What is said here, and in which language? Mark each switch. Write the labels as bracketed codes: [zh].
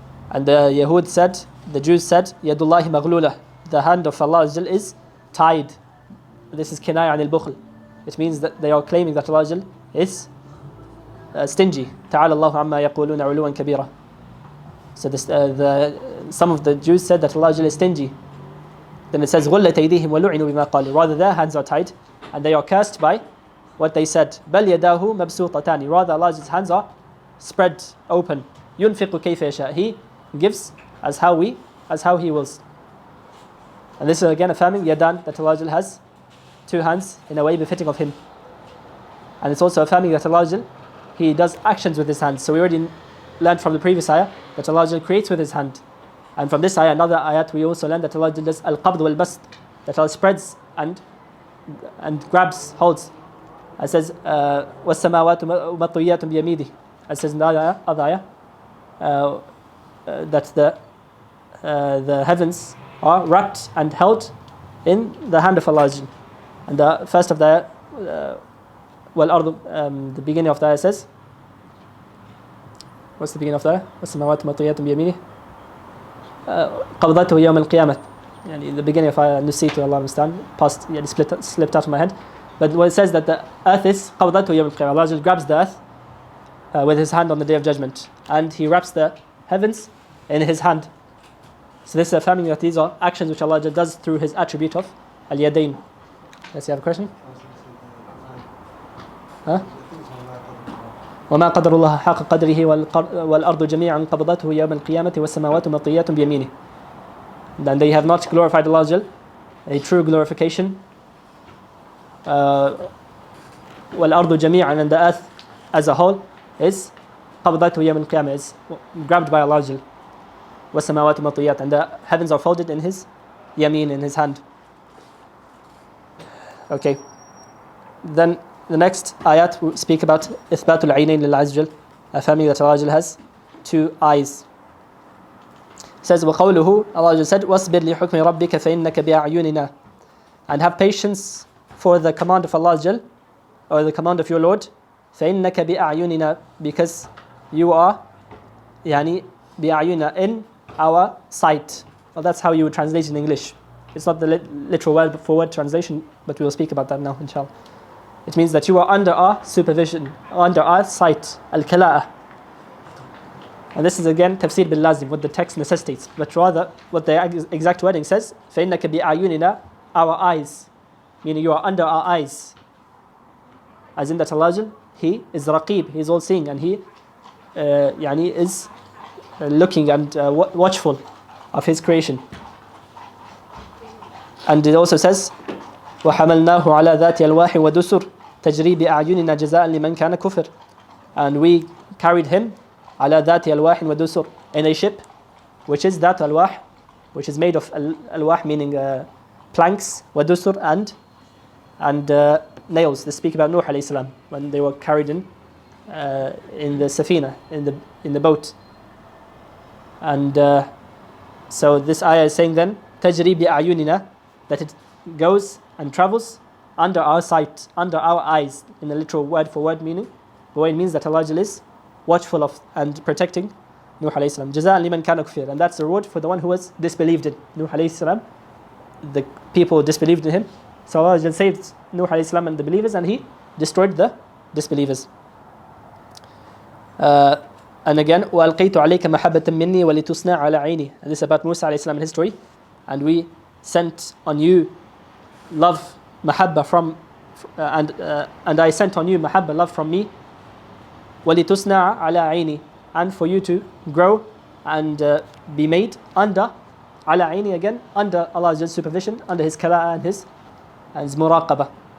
[en] And the Yahud said, the Jews said, Yadullahi maghlula, the hand of Allah is tied. This is kinaya anil bukhl. It means that they are claiming that Allah is stingy. Ta'ala Allahu amma yaquluna uluwan kabira. So some of the Jews said that Allah is stingy. Then it says, [ar] غُلَّتْ أَيْدِيهِمْ وَلُعِنُوا بِمَا قَالُوا. [en] Rather, their hands are tied and they are cursed by what they said. [ar] بَلْ يَدَاهُ مَبْسُوطَتَانِ. [en] Rather, Allah's hands are spread open. [ar] يُنْفِقُ كَيْفَ يَشَاءُ. [en] He gives as how He wills. And this is again affirming yadan, that Allah has two hands in a way befitting of Him. And it's also affirming that Allah, He does actions with His hands. So we already learned from the previous ayah that Allah creates with His hand. And from this ayah, another ayat, we also learn that Allah does al-qabd wal-bast, that Allah spreads and grabs, holds. It says, [ar] وَالسَّمَاوَاتُ مَطْوِيَّاتٌ بِيَمِينِهِ. [en] It says in the other ayah, that the heavens are wrapped and held in the hand of Allah. And the first of the ayah, the beginning of the ayah says, what's the beginning of the ayah? [ar] وَالسَّمَاوَاتُ مَطْوِيَّاتٌ بِيَمِينِهِ قبضته يوم القيامة. [en] The beginning of ayah Nusaytu, Allah understand, past, slipped out of my head. But when it says that the earth is [ar] قبضته يوم القيامة, [en] Allah grabs the earth with His hand on the Day of Judgment, and He wraps the heavens in His hand. So this is affirming that these are actions which Allah does through His attribute of al-yadayn. Yes, you have a question? Huh? [ar] وما قدر الله حق قدره والأرض جميعا قبضته يوم القيامة والسماوات مطويات بيمينه. [en] Then they have not glorified Allah, a true glorification. [ar] والأرض جميعا, [en] and the earth as a whole is [ar] قبضته يوم القيامة, [en] is grabbed by Allah. [ar] والسماوات مطويات, [en] and the heavens are folded in His yameen, in His hand. Okay. Then the next ayat will speak about [ar] إثبات العينين لله, [en] affirming that Allah has two eyes. It says, [ar] وقوله, [en] Allah said, [ar] وَاصْبِرْ لِحُكْمِ رَبِّكَ فَإِنَّكَ بِأَعْيُنِنَا. [en] And have patience for the command of Allah, or the command of your Lord, [ar] فَإِنَّكَ بِأَعْيُنِنَا, [en] because you are [ar] بِأَعْيُنِنَا, [en] in our sight. Well, that's how you would translate it in English. It's not the literal word for word translation, but we will speak about that now, inshallah. It means that you are under our supervision, under our sight, al-kala'ah. And this is again tafsir bil lazim, what the text necessitates. But rather, what the exact wording says, [ar] فَإِنَّكَ بِأَعْيُنِنَا, [en] our eyes. Meaning you are under our eyes. As in that Allah, He is raqib, He is all seeing, and He is looking and watchful of His creation. And it also says, [ar] وَحَمَلْنَاهُ عَلَى ذَاتِ الْوَاحِ وَدُسُرٍ تَجْرِي بِأَعْيُنِنَا جَزَاءً لِمَنْ كَانَ كُفِرٍ. [en] And we carried him [ar] على ذات الواح ودسر, [en] in a ship which is [ar] ذات الواح, [en] which is made of alwah, meaning planks, ودسر, and nails. They speak about Nuh alayhi salam when they were carried in the safina, in the boat. And so this ayah is saying then [ar] تجري بأعيننا, [en] that it goes and travels under our sight, under our eyes, in the literal word for word meaning. The way it means that Allah is watchful of and protecting Nuh alayhi salam. [ar] جزاء لمن كان كفر, [en] and that's the reward for the one who was disbelieved in Nuh alayhi salam. The people disbelieved in him, so Allah just saved Nuh alayhi salam and the believers, and He destroyed the disbelievers. And again, [ar] وَأَلْقَيْتُ عَلَيْكَ مَحَبَّةً مِّنِّي وَلِتُصْنَعَ عَلَى عَيْنِي. [en] And this is about Musa alayhi salam and his story. And we sent on you love, mahabba from, and I sent on you mahabba, love from me, [ar] وَلِتُصْنَعَ عَلَى عَيْنِي, [en] and for you to grow and be made under, ala aini, again, under Allah's supervision, under His kala'a and His muraqabah.